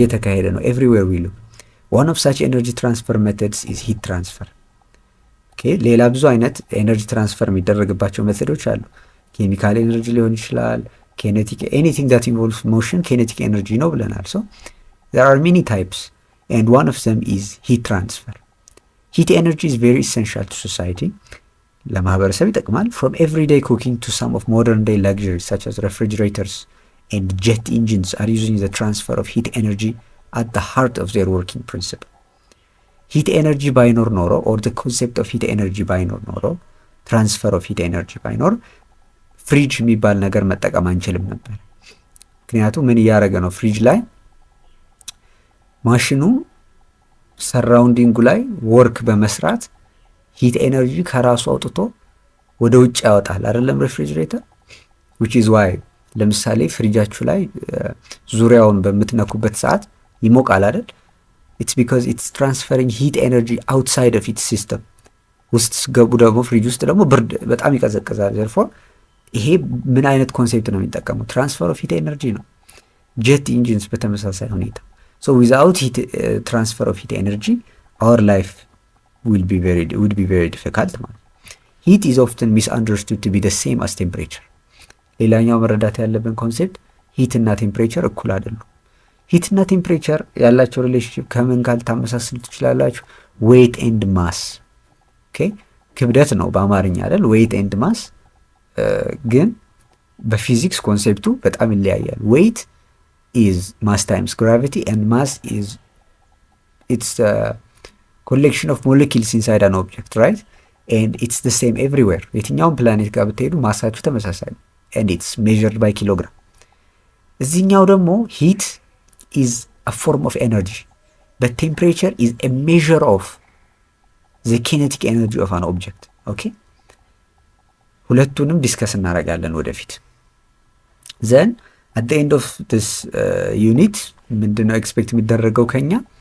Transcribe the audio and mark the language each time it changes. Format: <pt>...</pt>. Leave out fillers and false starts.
<am>እየተካሄደ ነው።</am> <en>ኤቭሪዌር ዊ ሉክ ዋን ኦፍ ሳች ኤነርጂ ትራንስፈር ሜተድስ ኢዝ ሂት ትራንስፈር።</en> <am>ሌላ ብዙ አይነት ኤነርጂ ትራንስፈር የሚደረግባቸው ሜቶዶች አሉ። ኬሚካል ኤነርጂ ሊሆን ይችላል።</am> <en>ኬኔቲክ ኤኒቲንግ ዳት ኢንቮልቭስ ሞሽን ኬኔቲክ ኤነርጂ ነው ብለናል። ሶ there are many types and one of them is heat transfer. Heat energy is very essential to society.</en> <am>ለማህበረሰብ ይጠቅማል.</am> <en>From everyday cooking to some of modern day luxuries such as refrigerators and jet engines are using the transfer of heat energy at the heart of their working principle.</en> <am>Heat energy ባይኖር ኖሮ</am> <en>or the concept of heat energy</en> <am>ባይኖር ኖሮ</am> <en>transfer of heat energy</en> <am>ባይኖር ፍሪጅ የሚባል ነገር መጠቀም አንችልም ነበር። ምክንያቱም ምን እያደረገ ነው? ፍሪጅ ላይ ማሽኑ ሰራውንዲንጉ ላይ ወርክ በመስራት ሂት ኤነርጂ ከራሱ አውጥቶ ወደ ውጭ ያወጣል አይደለም? ሬፍሪጅሬተር</am> <en>which is why</en> <am>ለምሳሌ ፍሪጃችሁ ላይ ዙሪያውን በምትነኩበት ሰዓት ይሞቃል አይደል?</am> <en>it's because it's transferring heat energy outside of its system።</en> <am>ውስጥ ገቡ ደግሞ ፍሪጅ ውስጥ ደግሞ ብርድ በጣም ይቀዘቅዛል። therefore ይሄ ምን አይነት ኮንሴፕት ነው የሚጠቀመው?</am> <en>ትራንስፈር ኦፍ ሂት ኤነርጂ ነው።</en> <am>ጄት ኢንጂንስ በተመሳሳይ ሁኔታ</am> <en>So without heat transfer of heat energy, our life would be very difficult. Heat is often misunderstood to be the same as temperature.</en> <am>ሌላኛው መረዳት ያለብን ኮንሴፕት ሂት እና ቴምፕሬቸር እኩል አይደሉም። ሂት እና ቴምፕሬቸር ያላቸው ሪሌሽንሺፕ ከምን ጋር ታመሳስሉ ትችላላችሁ? ዌይት ኤንድ ማስ። ክብደት ነው በአማርኛ አይደል?</am> <en>ዌይት ኤንድ ማስ።</en> <am>ግን በፊዚክስ ኮንሴፕቱ በጣም ይለያያል።</am> <en>ዌይት is mass times gravity and mass is it's the collection of molecules inside an object, right? And it's the same everywhere.</en> <am>የትኛውም ፕላኔት ጋር ብትሄዱ ማሳችሁ ተመሳሳይ ነው</am> <en>and it's measured by kilogram። እዚህኛው ደግሞ heat is a form of energy but temperature is a measure of the kinetic energy of an object.</en> <am>okay ሁለቱንም ዲስከስ እናደርጋለን ወደፊት።</am> <en>then at the end of this unit</en> <am>ምንድነው ኤክስፔክት የሚደረገው ከኛ?</am>